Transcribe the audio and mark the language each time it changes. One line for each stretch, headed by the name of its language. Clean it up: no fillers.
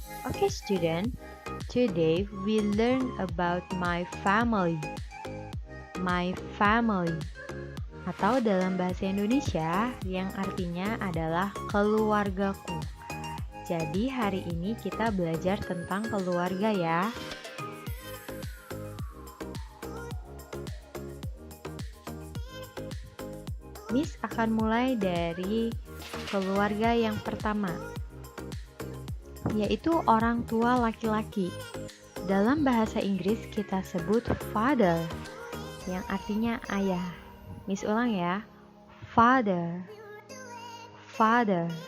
English: Okay student, today we learn about my family.
Indonesian: My family atau dalam bahasa Indonesia yang artinya adalah keluargaku. Jadi hari ini kita belajar tentang keluarga ya. Miss akan mulai dari keluarga yang pertama, yaitu orang tua laki-laki. Dalam bahasa Inggris kita sebut father, yang artinya ayah. Miss ulang ya, father, father.